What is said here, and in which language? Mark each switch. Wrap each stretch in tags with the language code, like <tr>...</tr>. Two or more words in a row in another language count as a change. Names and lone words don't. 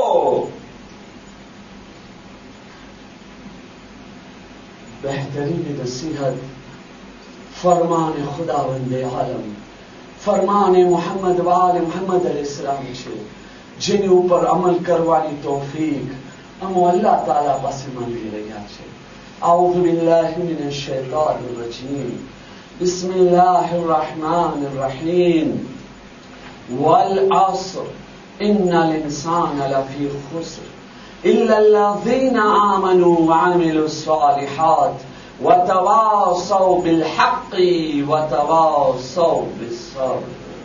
<gu>બહેતરીન નસીહત ફરમાન ખુદાવંદ આલમ, ફરમાન મોહમ્મદ વાલ મોહમ્મદ અલૈહિસ્સલામ છે, જેની ઉપર અમલ કરવાની તૌફીક અમે અલ્લાહ તાલા પાસે માંગી રહ્યા છે.</gu> <ar>أعوذ بالله من الشيطان الرجيم. بسم الله الرحمن الرحيم. والعصر إن الإنسان لفي خسر إلا الذين آمنوا وعملوا الصالحات وتواصوا بالحق وتواصوا بالصبر.</ar>